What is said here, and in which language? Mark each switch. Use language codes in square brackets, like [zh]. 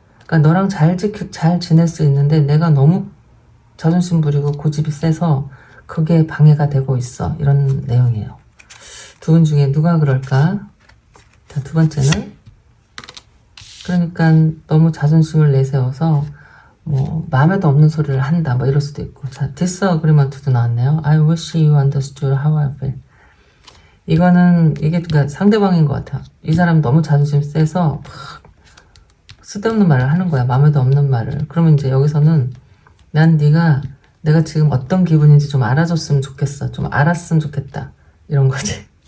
[ko] 그러니까 너랑 잘 지낼 수 있는데 내가 너무 자존심 부리고 고집이 세서 그게 방해가 되고 있어. 이런 내용이에요. 두 분 중에 누가 그럴까? 자, 두 번째는, 그러니까 너무 자존심을 내세워서 뭐 마음에도 없는 소리를 한다, 뭐 이럴 수도 있고. 자, disagreement도 나왔네요. [en] I wish you understood how I feel. [ko] 이거는 이게 그러니까 상대방인 것 같아요. 이 사람 너무 자존심 세서 막 쓸데없는 말을 하는 거야, 마음에도 없는 말을. 그러면 이제 여기서는 난 내가 지금 어떤 기분인지 좀 알아줬으면 좋겠어, 좀 알았으면 좋겠다, 이런 거지.